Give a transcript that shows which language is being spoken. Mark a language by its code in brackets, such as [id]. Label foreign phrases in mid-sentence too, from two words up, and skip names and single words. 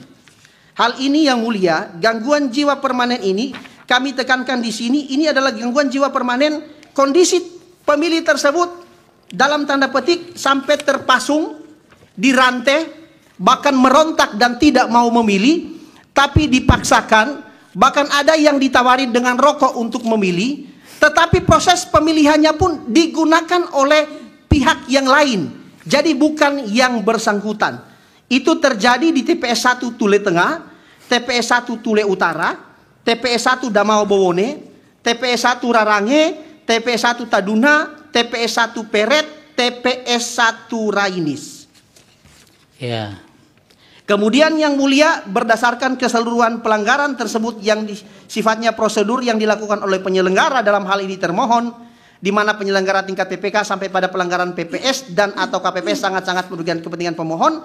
[id] Hal ini yang mulia, gangguan jiwa permanen ini kami tekankan di sini, ini adalah gangguan jiwa permanen kondisi pemilih tersebut dalam tanda petik sampai terpasung, dirantai, bahkan merontak dan tidak mau memilih, tapi dipaksakan. Bahkan ada yang ditawari dengan rokok untuk memilih, tetapi proses pemilihannya pun digunakan oleh pihak yang lain. Jadi bukan yang bersangkutan. Itu terjadi di TPS 1 Tule Tengah, TPS 1 Tule Utara, TPS 1 Damau Bowone, TPS 1 Rarange, TPS 1 Taduna, TPS 1 Peret, TPS 1 Rainis. Ya. Kemudian yang mulia, berdasarkan keseluruhan pelanggaran tersebut yang sifatnya prosedur yang dilakukan oleh penyelenggara, dalam hal ini termohon, di mana penyelenggara tingkat PPK sampai pada pelanggaran PPS dan atau KPPS sangat-sangat merugikan kepentingan pemohon.